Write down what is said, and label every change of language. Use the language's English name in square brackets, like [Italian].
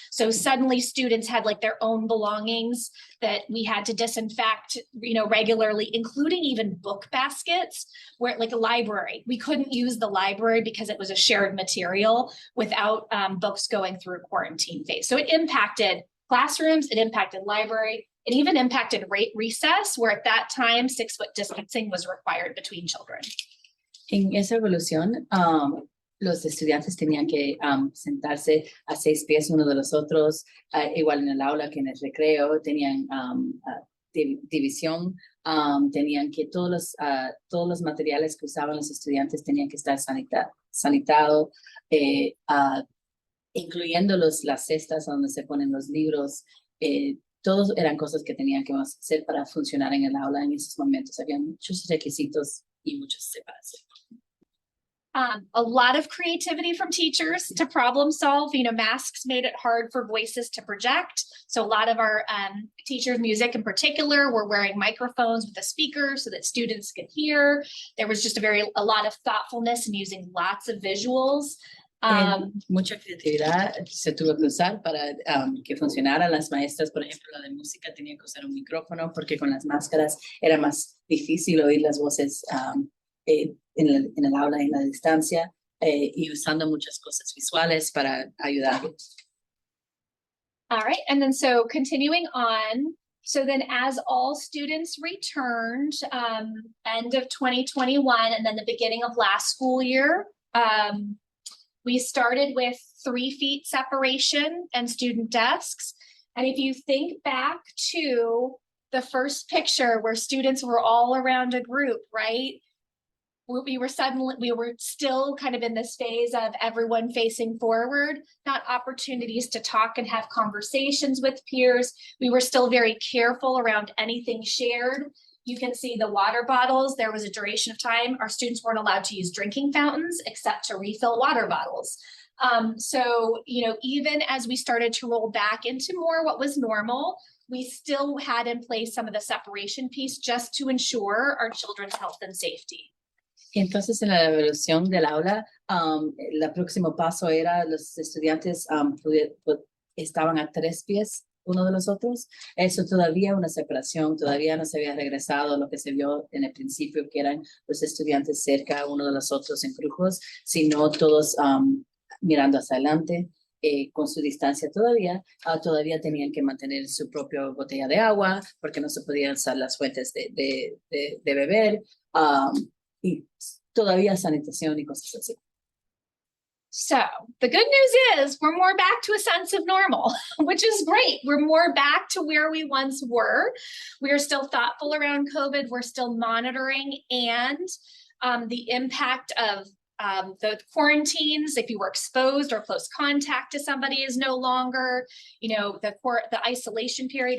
[English] So suddenly students had like their own belongings that we had to disinfect, regularly, including even book baskets, where like a library, we couldn't use the library because it was a shared material without books going through quarantine phase. So it impacted classrooms, it impacted library, it even impacted recess, where at that time 6-foot distancing was required between children. [Spanish] En esa evolución, los estudiantes tenían que sentarse a 6 pies uno de los otros, igual en el aula que en el recreo, tenían división, tenían que todos los materiales que usaban los estudiantes tenían que estar sanitados, incluyendo las cestas donde se ponen los libros. Todos eran cosas que tenían que hacer para funcionar en el aula en esos momentos. Había muchos requisitos y muchas separaciones. [English] A lot of creativity from teachers to problem solve. Masks made it hard for voices to project. So a lot of our teachers, music in particular, were wearing microphones with the speakers so that students could hear. There was just a lot of thoughtfulness in using lots of visuals. [Spanish] Mucha creatividad se tuvo que usar para que funcionara. Las maestras, por ejemplo, la de música tenían que usar un micrófono porque con las máscaras era más difícil oír las voces en el aula, en la distancia, y usando muchas cosas visuales para ayudarlos. [English] All right, and then so continuing on, so then as all students returned, end of 2021 and then the beginning of last school year, we started with 3 feet separation and student desks. And if you think back to the first picture where students were all around a group, right? We were still kind of in this phase of everyone facing forward, not opportunities to talk and have conversations with peers. We were still very careful around anything shared. You can see the water bottles. There was a duration of time. Our students weren't allowed to use drinking fountains except to refill water bottles. So, you know, even as we started to roll back into more what was normal, we still had in place some of the separation piece just to ensure our children's health and safety. [Spanish] Entonces, en la evolución del aula, el próximo paso era los estudiantes estaban a 3 pies uno de los otros. Eso todavía una separación, todavía no se había regresado a lo que se vio en el principio, que eran los estudiantes cerca uno de los otros en grupos, sino todos mirando hacia adelante. Con su distancia todavía tenían que mantener su propia botella de agua, porque no se podían usar las fuentes de beber. Y todavía sanitación y cosas así. [English] So the good news is we're more back to a sense of normal, which is great. We're more back to where we once were. We are still thoughtful around COVID. We're still monitoring, and the impact of the quarantines, if you were exposed or close contact to somebody, is no longer, you know, the isolation period.